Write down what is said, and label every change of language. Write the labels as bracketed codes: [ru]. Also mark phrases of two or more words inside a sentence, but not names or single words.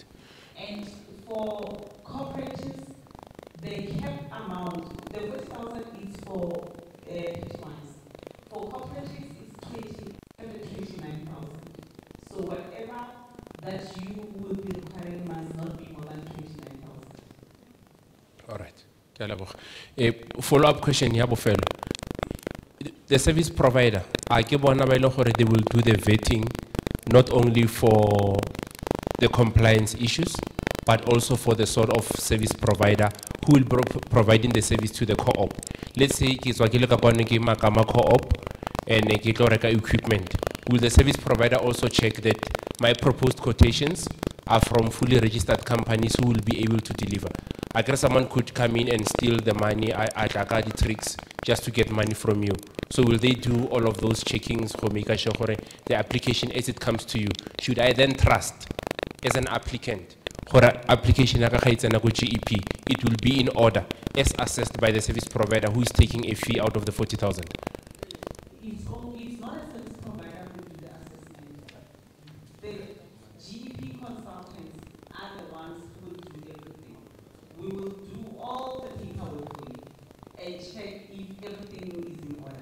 [en] And for cooperatives, the capped amount, the 40,000 is for pitchwise. For cooperatives, it's 29,000. So whatever that you will be requiring must not be more than 29,000. All right. [nso] Ke a leboga. A [en] follow-up question [nso] ya bofelo. [en] The service provider, [nso] a ke bona ba ile gore [en] they will do the vetting not only for the compliance issues, but also for the sort of service provider who will be providing the service to the co-op. Let's say [nso] ke tswa ke le ka kwane ke makama co-op and ke tlo reka equipment. [en] Will the service provider also check that my proposed quotations are from fully registered companies who will be able to deliver? I guess someone could come in and steal the money, I the tricks just to get money from you. So will they do all of those checkings for make sure the application as it comes to you? Should I then trust as an applicant for application [nso] ya ka ga itsena go [en] GEP, it will be in order as assessed by the service provider who is taking a fee out of the 40,000? It's not a service provider who do the assessment. The GEP consultants are the ones who will do everything. We will do all the paperwork for you and check if everything is in order.